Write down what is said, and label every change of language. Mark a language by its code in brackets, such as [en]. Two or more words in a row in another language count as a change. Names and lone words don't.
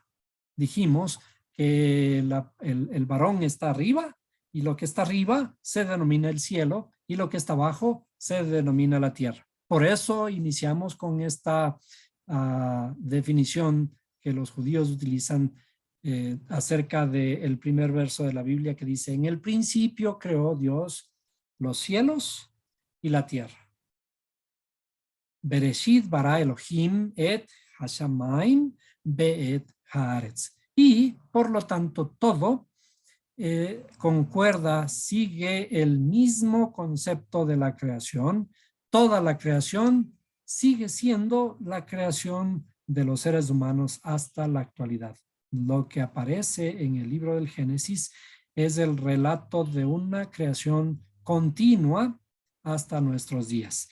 [es] Dijimos que el varón está arriba, y lo que está arriba se denomina el cielo, y lo que está abajo se denomina la tierra. Por eso iniciamos con esta definición que los judíos utilizan acerca del primer verso de la Biblia, que dice: en el principio creó Dios los cielos y la tierra. [he] בראשית ברא אלהים את השמים ואת הארץ. [es] Y por lo tanto todo concuerda, sigue el mismo concepto de la creación. Toda la creación sigue siendo la creación de los seres humanos hasta la actualidad. Lo que aparece en el libro del Génesis es el relato de una creación continua hasta nuestros días.